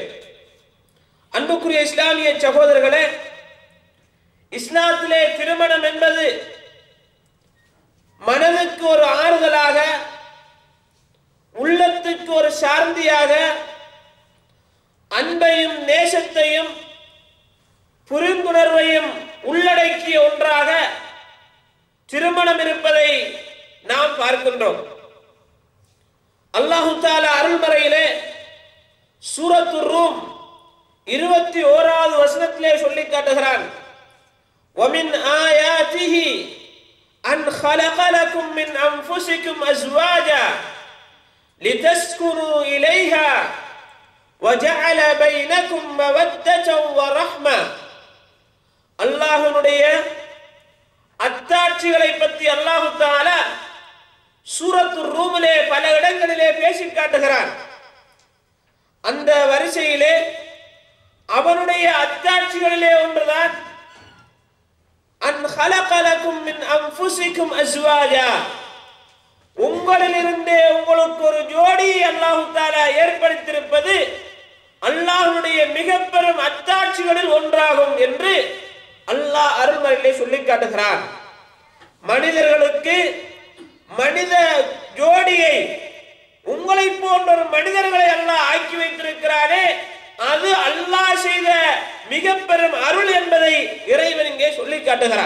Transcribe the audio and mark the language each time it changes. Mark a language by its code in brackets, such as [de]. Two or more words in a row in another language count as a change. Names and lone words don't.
[ta] அன்புக்குரிய இஸ்லாமிய சகோதரர்களே, இஸ்லாத்திலே திருமணம் என்பது மனதுக்கு ஒரு ஆறுதலாக, உள்ளத்துக்கு ஒரு சாந்தியாக, அன்பையும் நேசத்தையும் புரிந்துணர்வையும் உள்ளடக்கிய ஒன்றாக திருமணம் இருப்பதை நாம் பார்க்கின்றோம். [ar] الله تعالى [ta] அருள்மறையிலே சூரத்து ரூம் 21வது வசனத்திலே சொல்லி காட்டுகிறான், [ar] ومن آياته أن خلق لكم من أنفسكم أزواجا لتسكنوا إليها وجعل بينكم مودة ورحمة. [ta] அல்லாஹ்வுடைய அத்தாட்சிகளை பற்றி [ar] الله تعالى [ta] சூரத்து ரூமிலே பல இடங்களிலே பேசி காட்டுகிறான். அந்த வரிசையிலே அவனுடைய அத்தாட்சிகளிலே ஒன்றுதான் [ar] أن خلق لكم من أنفسكم أزواجا, [ta] உங்களிலிருந்தே உங்களுக்கு ஒரு ஜோடி [ar] الله تعالى [ta] ஏற்படுத்தியிருப்பது அல்லாஹ்வுடைய மிக பெரும் அத்தாட்சிகளில் ஒன்றாகும் என்று அல்லாஹ் அருள்மறையிலே சொல்லி காட்டுகிறான். மனிதர்களுக்கு மனித ஜோடியை உங்களை போன்ற ஒரு மனிதர்களை அல்லாஹ் ஆக்கி வைத்திருக்கிறானே, அது அல்லாஹ் செய்த மிக பெரும் அருள் என்பதை இறைவன் இங்கே சொல்லி காட்டுகிறார்.